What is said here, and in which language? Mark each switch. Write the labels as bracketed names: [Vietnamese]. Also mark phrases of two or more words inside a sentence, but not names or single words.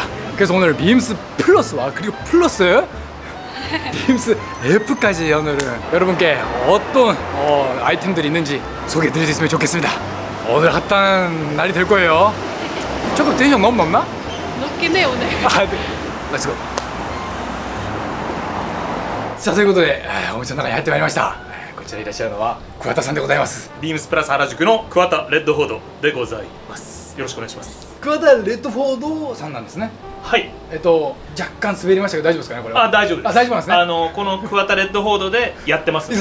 [Korean] 그래서 오늘 빔스 플러스와 그리고 플러스 빔스 F까지 오늘은 여러분께 어떤 아이템들이 있는지 소개해 드릴 수 있으면 좋겠습니다. 오늘 핫한 날이 될 거예요. 조금 텐션 너무 높나? 높긴 해 오늘. 네. [English] Let's go. [Korean] 자, [Japanese] ということでお店の中に入ってまいりました。こちらいらっしゃるのは桑田さんでございます。ビームスプラス原宿の桑田レッドフォードでございます。よろしくお願いします。桑田レッドフォードさんなんですね。はい。若干滑りましたけど大丈夫ですかね、これは。大丈夫です。大丈夫なんですね。この桑田レッドフォードでやってます。